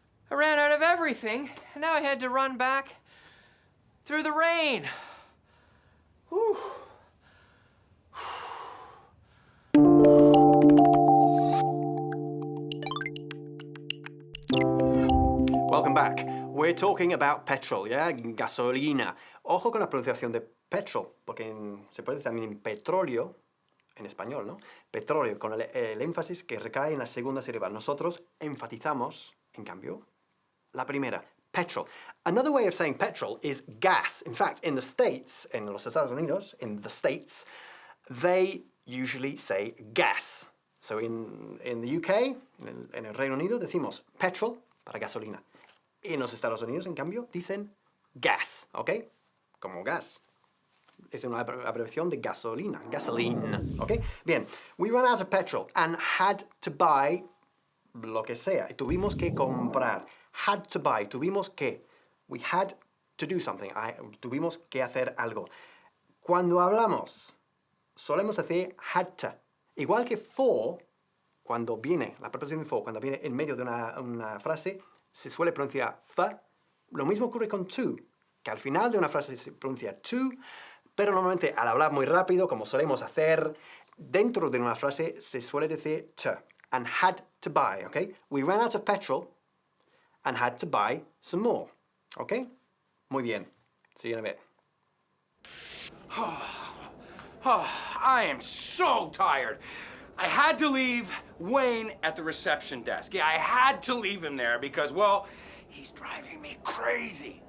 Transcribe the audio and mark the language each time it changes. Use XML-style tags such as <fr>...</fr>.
<en>I ran out of everything, and now I had to run back through the rain. Whew. Welcome back. We're talking about petrol, yeah?</en> <es>Gasolina. Ojo con la pronunciación de petrol, porque se puede decir también petróleo en español, ¿no? Petróleo, con el énfasis que recae en la segunda sílaba. Nosotros enfatizamos, en cambio, la primera, petrol.</es> <en>Another way of saying petrol is gas. In fact, in the States,</en> <es>en los Estados Unidos,</es> <en>in the States, they usually say gas. So in the UK,</en> <es>en el Reino Unido, decimos petrol para gasolina. En los Estados Unidos, en cambio, dicen gas, ¿ok? Como gas. Es una abreviación de gasolina, gasoline, ¿ok?</es> <en>Bien, we ran out of petrol and had to buy</en> <es>lo que sea. Tuvimos que comprar.</es> <en>Had to buy,</en> <es>tuvimos que.</es> <en>We had to do something.</en> <es>Tuvimos que hacer algo. Cuando hablamos, solemos decir had to. Igual que for, cuando viene, la preposición for, cuando viene en medio de una frase, se suele pronunciar the. Lo mismo ocurre con to, que al final de una frase se pronuncia to, pero normalmente al hablar muy rápido, como solemos hacer, dentro de una frase se suele decir to.</es> <en>And had to buy, ¿ok? We ran out of petrol and had to buy some more, ¿ok?</en> <es>Muy bien.</es> <en>See you in a bit. Oh, I am so tired. I had to leave Wayne at the reception desk. Yeah, I had to leave him there because, well, he's driving me crazy.</en>